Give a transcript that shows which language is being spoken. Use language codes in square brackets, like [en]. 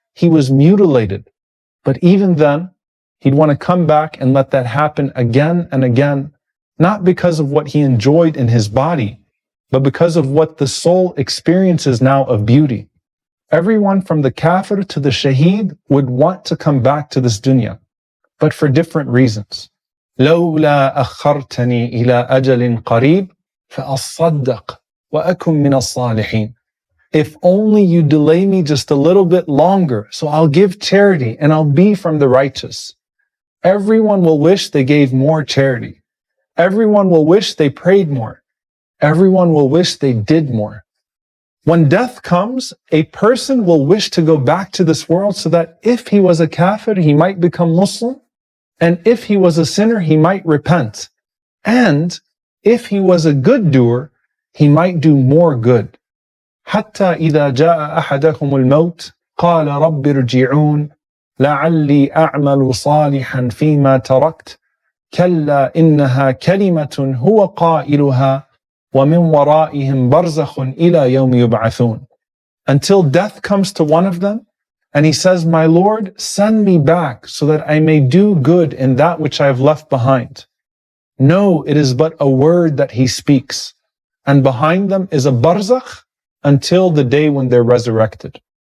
[en] He was mutilated. But even then, he'd want to come back and let that happen again and again, not because of what he enjoyed in his body, but because of what the soul experiences now of beauty. Everyone from the kafir to the shaheed would want to come back to this dunya, but for different reasons. [ar] لولا أخرتني إلى أجل قريب فأصدق وأكن من الصالحين. [en] If only you delay me just a little bit longer, so I'll give charity and I'll be from the righteous. Everyone will wish they gave more charity. Everyone will wish they prayed more. Everyone will wish they did more. When death comes, a person will wish to go back to this world so that if he was a kafir, he might become Muslim. And if he was a sinner, he might repent. And if he was a good doer, he might do more good. [ar] حتى إذا جاء أحدكم الموت قال رب ارجعون لعلي أعمل صالحا فيما تركت كلا إنها كلمة هو قائلها ومن ورائهم برزخ إلى يوم يبعثون. [en] Until death comes to one of them, and he says, my Lord, send me back so that I may do good in that which I have left behind. No, it is but a word that he speaks. And behind them is a barzakh until the day when they're resurrected.